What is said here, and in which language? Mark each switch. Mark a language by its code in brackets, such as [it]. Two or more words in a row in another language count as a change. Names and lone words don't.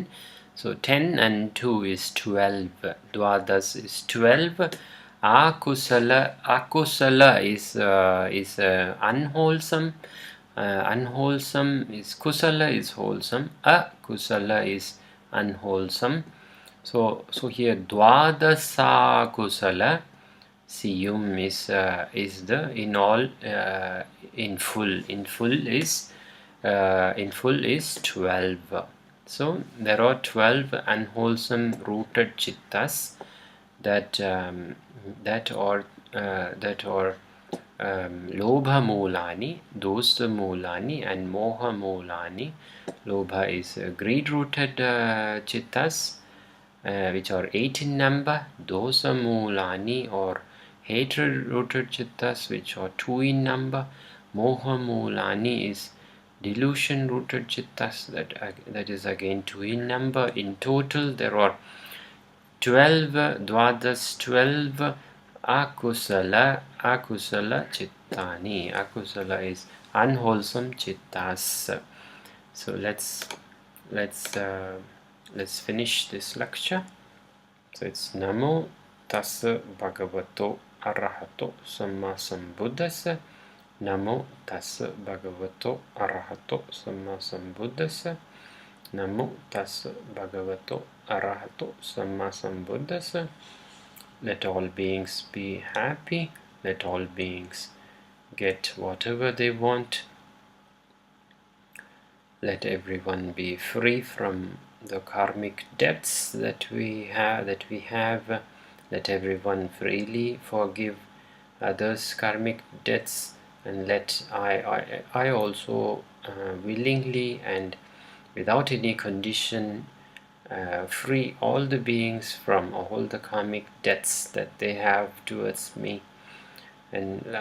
[en] So 10 and 2 is 12. Dwadas is 12. Akusala is unwholesome. Unwholesome is kusala is wholesome. Akusala is unwholesome. So here [pi] dwadasa kusala. [en] Siyum is the in all, in full is 12. So there are 12 unwholesome rooted chittas that are [pi] lobha mulani, dosa mulani, [en] and [pi] moha mulani. [en] Lobha is greed rooted chittas, which are 8 in number. [pi] Dosa mulani, [en] or hatred rooted chittas, which are 2 in number. [pi] Moha mulani [en] is delusion rooted chittas, that is again 2 in number. In total there are 12 dvadas, 12 [pi] akusala chittani. [en] Akusala is unwholesome chittas. So let's finish this lecture. So it's [pi] Namo Tassa Bhagavato Arahato Samma Sambuddhassa. Namo Tassa Bhagavato Arahato Samma Sambuddhassa. Namo Tassa Bhagavato Arahato Samma Sambuddhassa. [en] Let all beings be happy. Let all beings get whatever they want. Let everyone be free from the karmic debts that we have. Let everyone freely forgive others' karmic debts, and let I also willingly and without any condition free all the beings from all the karmic debts that they have towards me.